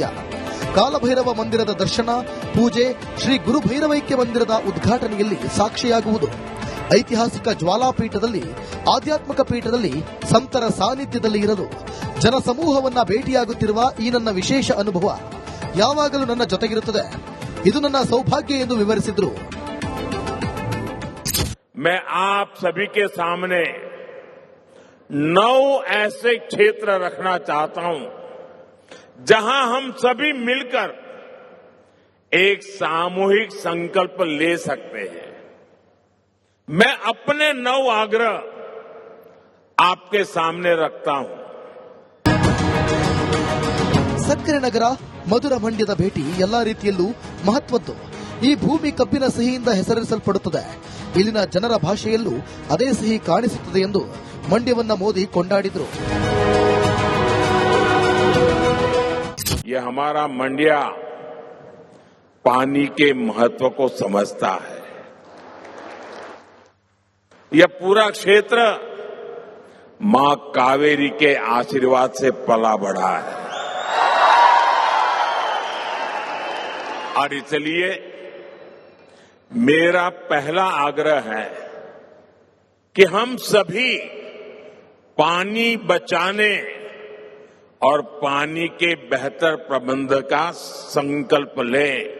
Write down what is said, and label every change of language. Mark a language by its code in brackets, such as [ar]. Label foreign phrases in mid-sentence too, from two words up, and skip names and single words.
[kn] ಕಾಲಭೈರವ ಮಂದಿರದ ದರ್ಶನ, ಪೂಜೆ, ಶ್ರೀ ಗುರುಭೈರವೈಕ್ಯ ಮಂದಿರದ ಉದ್ಘಾಟನೆಯಲ್ಲಿ ಸಾಕ್ಷಿಯಾಗುವುದು. ಐತಿಹಾಸಿಕ ಜ್ವಾಲಾಪೀಠದಲ್ಲಿ, ಆಧ್ಯಾತ್ಮಿಕ ಪೀಠದಲ್ಲಿ ಸಂತರ ಸಾನ್ನಿಧ್ಯದಲ್ಲಿ ಇರಲು, ಜನಸಮೂಹವನ್ನ ಭೇಟಿಯಾಗುತ್ತಿರುವ ಈ ನನ್ನ ವಿಶೇಷ ಅನುಭವ ಯಾವಾಗಲೂ ನನ್ನ ಜೊತೆಗಿರುತ್ತದೆ. ಇದು ನನ್ನ ಸೌಭಾಗ್ಯ ಎಂದು ವಿವರಿಸಿದರು. [hi] मैं आप सभी के सामने 9 ऐसे क्षेत्र रखना चाहता हूं जहां हम सभी मिलकर एक सामूहिक संकल्प ले सकते हैं. मैं अपने 9 आग्रह आपके सामने रखता हूं. [kn] ಸಕ್ಕರೆ ನಗರ ಮಧುರ ಮಂಡ್ಯದ ಭೇಟಿ ಎಲ್ಲಾ ರೀತಿಯಲ್ಲೂ ಮಹತ್ವದ್ದು. ಈ ಭೂಮಿ ಕಬ್ಬಿನ ಸಿಹಿಯಿಂದ ಹೆಸರಿಸಲ್ಪಡುತ್ತದೆ. ಇಲ್ಲಿನ ಜನರ ಭಾಷೆಯಲ್ಲೂ ಅದೇ ಸಿಹಿ ಕಾಣಿಸುತ್ತದೆ ಎಂದು ಮಂಡ್ಯವನ್ನ ಮೋದಿ ಕೊಂಡಾಡಿದರು. [hi] ये हमारा मंडिया पानी के महत्व को समझता है. यह पूरा क्षेत्र मां कावेरी के आशीर्वाद से पला बढ़ा है और इसलिए मेरा पहला आग्रह है कि हम सभी पानी बचाने और पानी के बेहतर प्रबंध का संकल्प लें.